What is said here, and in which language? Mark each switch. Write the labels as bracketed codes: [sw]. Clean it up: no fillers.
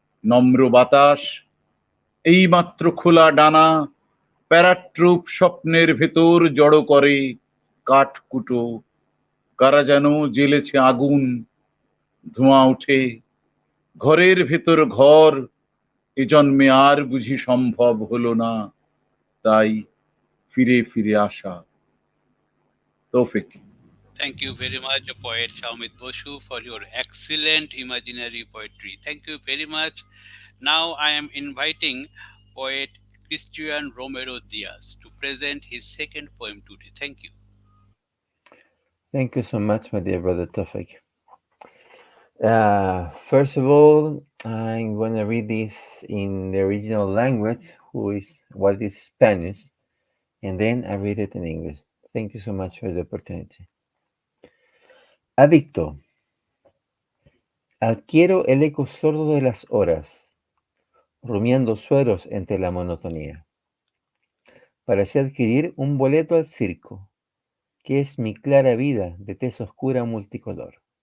[bn] নম্র বাতাস, এইমাত্র খোলা ডানা, প্যারাট্রুপ স্বপ্নের ভেতর জড়ো করে কাঠকুটো। কারা যেন জ্বেলেছে আগুন, ধোঁয়া ওঠে। ঘরের ভেতর ঘর এ জন্মে আর বুঝি সম্ভব হলো না, তাই ফিরে ফিরে আসা। তৌফিক। [en] Thank you very much, poet Soumit Basu, for your excellent imaginary poetry. Thank you very much. Now I am inviting poet Cristian Romero Diaz to present his second poem today. Thank you. Thank you so much, my dear brother Toufiq. First of all, I'm going to read this in the original language, what is Spanish, and then I read it in English. Thank you so much for the opportunity. [es] Adicto. Adquiero el eco sordo de las horas, rumiando sueros entre la monotonía, para así adquirir un boleto al circo, que es mi clara vida de tez oscura multicolor.